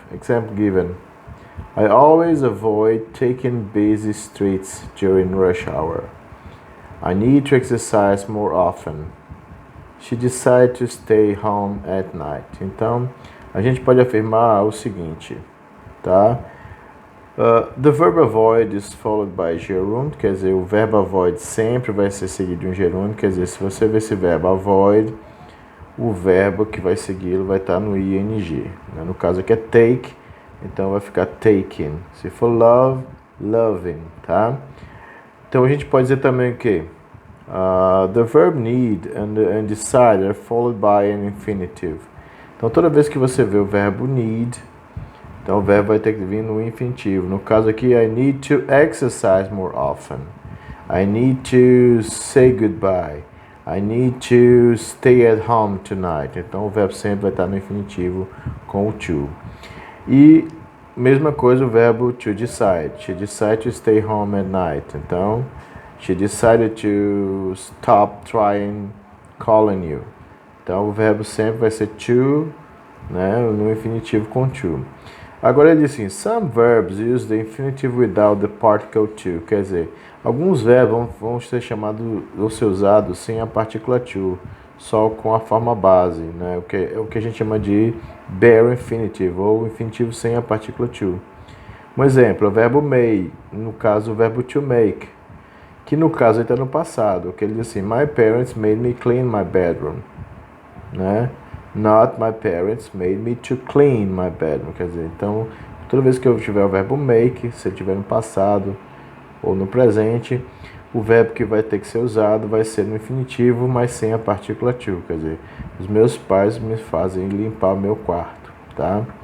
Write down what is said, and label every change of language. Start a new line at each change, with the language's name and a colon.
English: Example given: I always avoid taking busy streets during rush hour. I need to exercise more often. She decided to stay home at night.
Portuguese: Então, a gente pode afirmar o seguinte, tá?
English: The verb avoid is followed by gerund,
Portuguese: quer dizer, o verbo avoid sempre vai ser seguido de um gerúndio, quer dizer, se você ver esse verbo avoid, o verbo que vai segui-lo vai estar no ing, né? No caso aqui é take, então vai ficar taking. Se for love, loving, tá? Então a gente pode dizer também o quê?
English: The verb need and decide are followed by an infinitive.
Portuguese: Então toda vez que você vê o verbo need, então o verbo vai ter que vir no infinitivo. No caso aqui,
English: I need to exercise more often. I need to say goodbye. I need to stay at home tonight.
Portuguese: Então o verbo sempre vai estar no infinitivo com o to. E mesma coisa o verbo to decide.
English: She decided to stay home at night.
Portuguese: Então,
English: she decided to stop trying calling you.
Portuguese: Então o verbo sempre vai ser to, né, no infinitivo com to. Agora ele diz assim:
English: Some verbs use the infinitive without the particle to.
Portuguese: Quer dizer, alguns verbos vão ser chamados ou ser usados sem a partícula to, só com a forma base, né? O que a gente chama de bare infinitive, ou infinitivo sem a partícula to. Um exemplo, o verbo may, no caso o verbo to make, que no caso está no passado, que ele diz assim:
English: My parents made me clean my bedroom,
Portuguese: né?
English: Not my parents made me to clean my bedroom.
Portuguese: Quer dizer, então, toda vez que eu tiver o verbo make, se ele tiver no passado ou no presente, o verbo que vai ter que ser usado vai ser no infinitivo, mas sem a partícula to. Quer dizer, os meus pais me fazem limpar o meu quarto, tá?